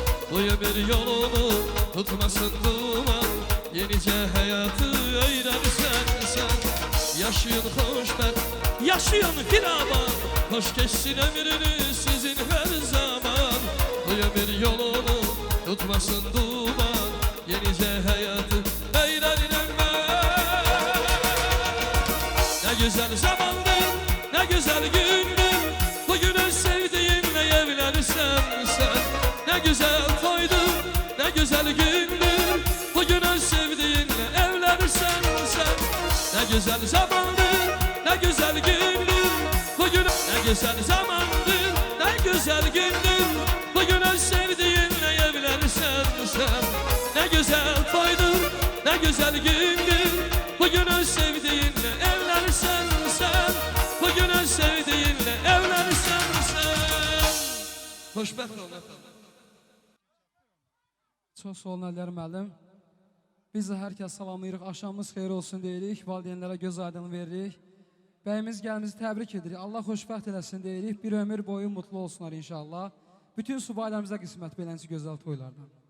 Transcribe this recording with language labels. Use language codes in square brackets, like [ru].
[az] Bu ömür yolunu tutmasın duman, yenicə həyatı öyrənirsən sən. Yaşayın xoşbəxt, yaşayın firavan, xoş keçsin ömrünüz sizin hər zaman. Bu ömür yolunu tutmasın duman, yenicə həyatı öyrənirəm mən. [tr] Ne güzel zamandır, ne güzel gündür, bugün öz sevdiğinle evlenirsen sen. Ne güzel toydur, ne güzel gündür, bugün öz sevdiğinle evlenirsen sen. Ne güzel zamandır, ne güzel gündür, bugün ne güzel zamandır, ne güzel gündür, bugün öz sevdiğinle evlenirsen sen. Ne güzel toydur, ne güzel gündür, bugün öz sevdiğinle evlenirsen sen. Bugün öz sevdiğinle evlenirsen sen. [az] Xoşbəxt olun efendim. Çox sağ olun Əliyar müəllim. Biz də hər kəs salamlayırıq, axşamımız xeyir olsun deyirik, valideynlərə göz aydınlığı veririk. Bəyimiz gəlimizi təbrik edirik, Allah xoşbəxt eləsin deyirik, bir ömür boyu mutlu olsunlar inşallah. Bütün subaylarımıza qismət beləncə gözəl toylardan.